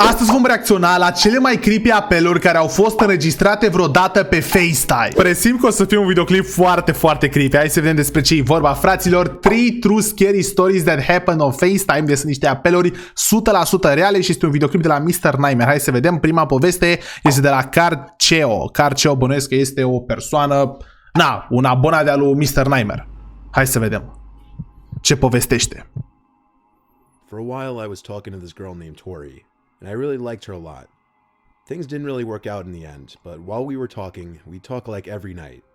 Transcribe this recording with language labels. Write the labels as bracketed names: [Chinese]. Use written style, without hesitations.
[Romanian] Astăzi vom reacționa la cele mai creepy apeluri care au fost înregistrate vreodată pe FaceTime. Presimt că o să fie un videoclip foarte creepy. Hai să vedem despre ce e vorba, fraților. [English] 3 true scary stories that happen on FaceTime. [Romanian] Deci sunt niște apeluri 100% reale și este un videoclip de la Mr. Nightmare. Hai să vedem. Prima poveste este de la Cele. Bănuiesc că este o persoană, un abonat de-a lui Mr. Nightmare. Hai să vedem ce povestește. [English] For a while I was talking to this girl named Tori, and I really liked her a lot. Things didn't really work out in the end, but while we were talking, we talked like every night.